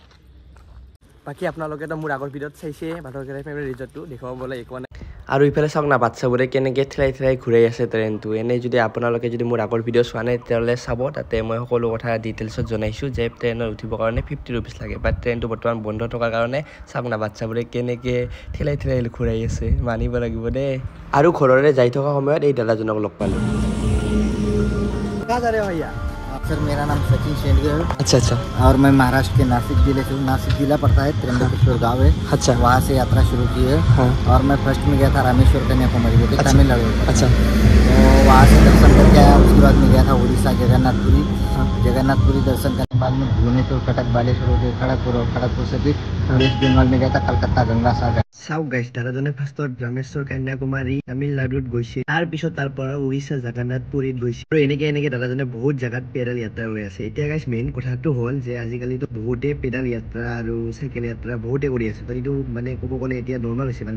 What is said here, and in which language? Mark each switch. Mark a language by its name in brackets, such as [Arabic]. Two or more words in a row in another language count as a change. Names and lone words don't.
[Assamese] বাকী আপোনালোকেতো মোৰ আগৰ ভিডিঅ'ত চাইছে বাথৌকেৰাই [English] family resort [Assamese] দেখুৱাবলৈ একো নাই আৰু ইফালে চাওক না বাচ্চাবোৰে কেনেকৈ ঠেলাই ঘূৰাই আছে ট্ৰেইনটো এনেই যদি আপোনালোকে যদি মোৰ আগৰ ভিডিঅ' চোৱা নাই তেতিয়াহ'লে চাব তাতে মই সকলো কথা ডিটেইলছত জনাইছোঁ যে ট্ৰেইনত উঠিবৰ কাৰণে 50 rupees লাগে [English] but train [Assamese] বৰ্তমান বন্ধ থকাৰ কাৰণে চাওক না বাচ্চাবোৰে কেনেকৈ ঠেলাই ঘূৰাই আছে মানিব লাগিব দেই আৰু ঘৰৰে যাই থকা সময়ত এই দাদাজনক লগ পালোঁ [Hindi] कहाँ जा रहे हो भैया सर मेरा नाम सचिन शेंडगे है। अच्छा और मैं महाराष्ट्र के नासिक जिले से नासिक जिला पड़ता है त्र्यंबकेश्वर गाँव है। अच्छा वहाँ से यात्रा शुरू की है। हाँ। और मैं फर्स्ट में गया था रामेश्वर कन्याकुमारी जो कि तमिलनाडु। अच्छा तो वहाँ से दर्शन करके आया उसके बाद में गया था उड़ीसा जगन्नाथपुरी। हाँ। जगन्नाथपुरी दर्शन करने के बाद में भुवनेश्वर कटक बालेश्वर हो गए खड़गपुर से भी वेस्ट बंगाल में गया था कलकत्ता गंगा सागर [Assamese] চাওক গাইজ দাদাজনে ফাৰ্ষ্টত ৰামেশ্বৰ কন্যাকুমাৰী তামিলনাডুত গৈছে তাৰপিছত তাৰ পৰা উৰিষ্যা জগন্নাথপুৰীত গৈছে আৰু এনেকে দাদাজনে বহুত জেগাত পেডাল যাত্ৰা কৰি আছে এতিয়া গাইজ মেইন কথাটো হ'ল যে আজিকালিতো বহুতে পেডাল যাত্ৰা আৰু চাইকেল যাত্ৰা বহুতে কৰি আছে তো এইটো মানে ক'ব গ'লে এতিয়া নৰ্মেল হৈছে মানে